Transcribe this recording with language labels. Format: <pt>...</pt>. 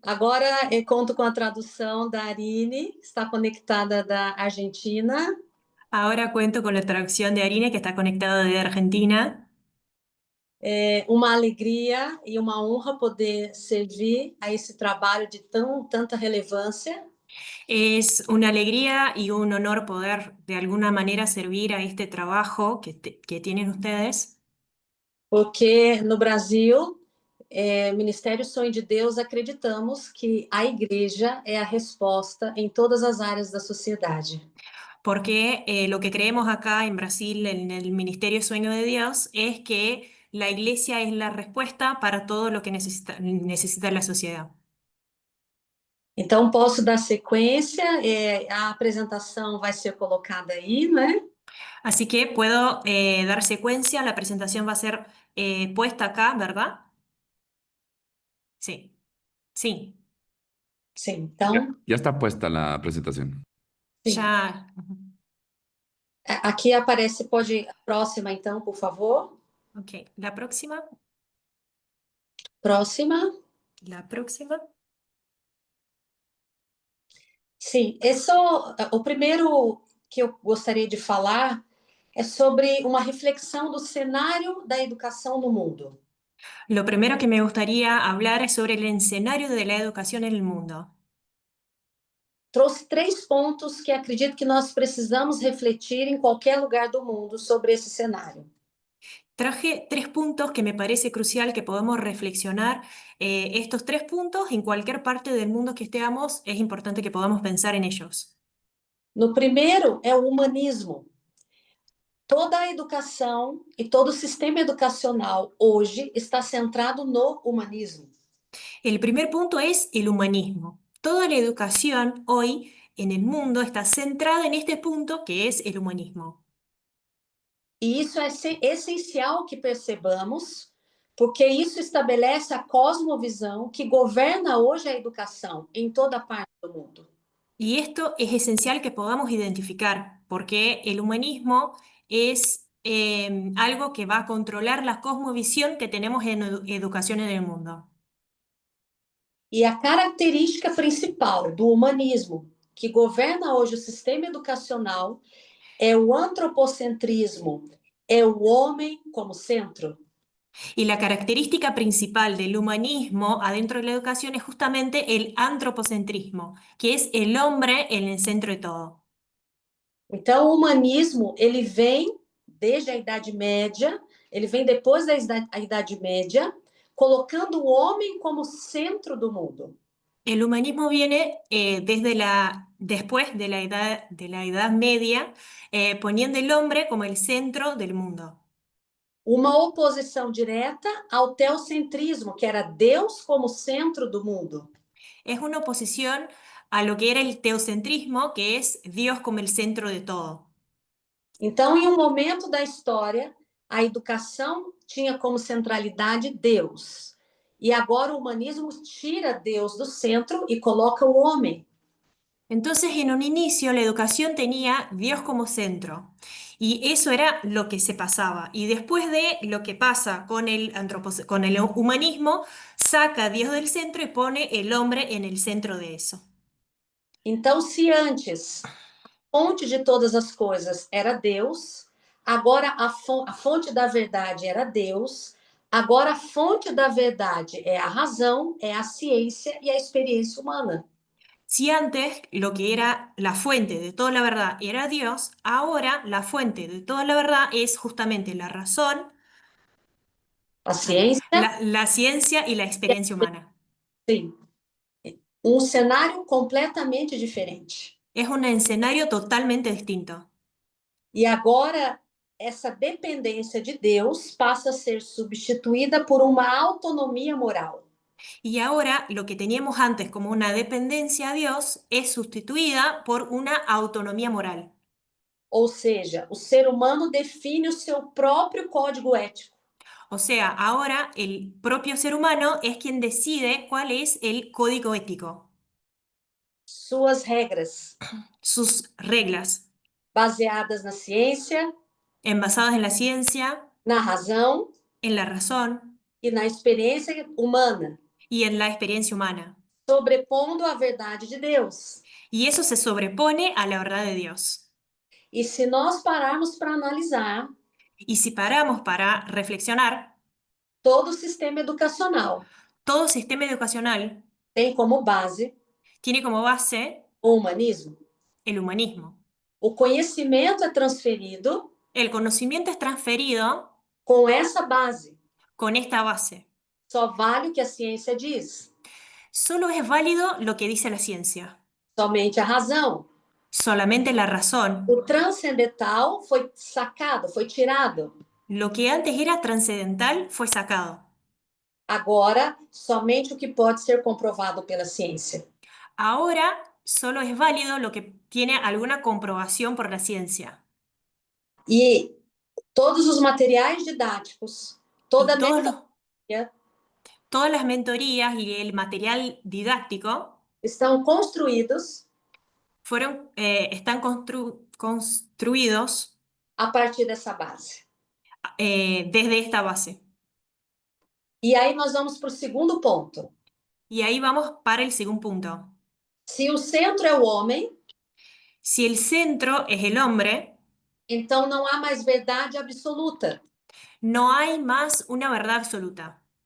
<pt>Agora eu conto com a tradução da Arine, que está conectada da Argentina.</pt> <es>Ahora cuento con la traducción de Arine, que está conectada de Argentina.</es> <pt>É uma alegria e uma honra poder servir a esse trabalho de tanta relevância,</pt> <es>Es una alegría y un honor poder de alguna manera servir a este trabajo que tienen ustedes,</es> <pt>porque no Brasil, Ministério Sonho de Deus, acreditamos que a igreja é a resposta em todas as áreas da sociedade.</pt> <es>porque lo que creemos acá en Brasil, en el Ministerio Sueño de Dios, es que la iglesia es la respuesta para todo lo que necesita la sociedad.</es> <pt>Então, posso dar sequência, a apresentação vai ser colocada aí, né?</pt> <es>Así que puedo dar secuencia, la presentación va a ser puesta acá, ¿verdad? Sí, sí,</es> <pt>Sim,</pt> <es>Ya,</es> <pt>então,</pt> <es>ya está puesta la presentación.</es> <pt>sim.</pt> <es>ya.</es> <pt>Aqui aparece, pode ir a próxima, então, por favor.</pt> <es>Ok, la próxima,</es> <pt>Próxima.</pt> <es>la próxima.</es> <pt>Sim, o primeiro que eu gostaria de falar é sobre uma reflexão do cenário da educação no mundo.</pt> <es>Lo primero que me gustaría hablar es sobre el escenario de la educación en el mundo.</es> <pt>Trouxe 3 pontos que acredito que nós precisamos refletir em qualquer lugar do mundo sobre esse cenário.</pt> <es>Traje 3 puntos que me parece crucial que podamos reflexionar. Estos 3 puntos, en cualquier parte del mundo que estemos, es importante que podamos pensar en ellos.</es> <pt>No primeiro é o humanismo. Toda a educação e todo o sistema educacional hoje está centrado no humanismo.</pt> <es>El primer punto es el humanismo. Toda la educación hoy en el mundo está centrada en este punto que es el humanismo.</es> <pt>E isso é essencial que percebamos, porque isso estabelece a cosmovisão que governa hoje a educação em toda parte do mundo.</pt> <es>Y esto es esencial que podamos identificar, porque el humanismo es algo que va a controlar la cosmovisión que tenemos en educación en el mundo.</es> <pt>E a característica principal do humanismo que governa hoje o sistema educacional é o antropocentrismo, é o homem como centro.</pt> <es>Y la característica principal del humanismo adentro de la educación es justamente el antropocentrismo, que es el hombre en el centro de todo.</es> <pt>Então, o humanismo, ele vem desde a Idade Média, ele vem depois da Idade Média, colocando o homem como centro do mundo.</pt> <es>El humanismo viene después de la Edad Media, poniendo el hombre como el centro del mundo.</es> <pt>Uma oposição direta ao teocentrismo, que era Deus como centro do mundo.</pt> <es>Es una oposición a lo que era el teocentrismo, que es Dios como el centro de todo.</es> <pt>Então, em um momento da história, a educação tinha como centralidade Deus. E agora o humanismo tira Deus do centro e coloca o homem.</pt> <es>Entonces, en un inicio, la educación tenía Dios como centro. Y eso era lo que se pasaba. Y después de lo que pasa con el humanismo, saca a Dios del centro y pone el hombre en el centro de eso.</es> <pt>Então, se antes a fonte de todas as coisas era Deus, agora a fonte da verdade era Deus, agora a fonte da verdade é a razão, é a ciência e a experiência humana.</pt> <es>Si antes lo que era la fuente de toda la verdad era Dios, ahora la fuente de toda la verdad es justamente la razón,</es> <pt>A ciência,</pt> <es>la ciencia y la experiencia humana.</es> <pt>sim. Um cenário completamente diferente.</pt> <es>Es un escenario totalmente distinto.</es> <pt>E agora essa dependência de Deus passa a ser substituída por uma autonomia moral.</pt> <es>Y ahora lo que teníamos antes como una dependencia a Dios es sustituida por una autonomía moral.</es> <pt>Ou seja, o ser humano define o seu próprio código ético.</pt> <es>O sea, ahora el propio ser humano es quien decide cuál es el código ético.</es> <pt>suas regras,</pt> <es>sus reglas,</es> <pt>baseadas na ciência,</pt> <es>envasadas en la ciencia,</es> <pt>na razão</pt> <es>en la razón</es> <pt>e na experiência humana,</pt> <es>y en la experiencia humana.</es> <pt>sobrepondo a verdade de Deus.</pt> <es>Y eso se sobrepone a la verdad de Dios.</es> <pt>E se nós pararmos para analisar</pt> <es>Y si paramos para reflexionar,</es> <pt>todo o sistema educacional,</pt> <es>todo sistema educacional</es> <pt>tem como base</pt> <es>tiene como base</es> <pt>o humanismo.</pt> <es>el humanismo.</es> <pt>O conhecimento é transferido</pt> <es>El conocimiento es transferido</es> <pt>com essa base.</pt> <es>con esta base.</es> <pt>Só vale o que a ciência diz.</pt> <es>Solo es válido lo que dice la ciencia,</es> <pt>Somente a razão.</pt> <es>solamente la razón.</es> <pt>O transcendental foi sacado, foi tirado.</pt> <es>Lo que antes era trascendental fue sacado.</es> <pt>Agora, somente o que pode ser comprovado pela ciência.</pt> <es>Ahora solo es válido lo que tiene alguna comprobación por la ciencia.</es> <pt>E todos os materiais didáticos, toda</pt> <es>Y</es> <pt>a metodologia</pt> <es>todas las mentorías y el material didáctico</es> <pt>estão construídos</pt> <es>están construidos</es> <pt>a partir dessa base.</pt> <es>desde esta base.</es> <pt>E aí nós vamos para o segundo ponto.</pt> <es>Y ahí vamos para el segundo punto.</es> <pt>Se o centro é o homem,</pt> <es>Si el centro es el hombre,</es> <pt>então não há mais verdade absoluta.</pt> <es>no hay más una verdad absoluta.</es>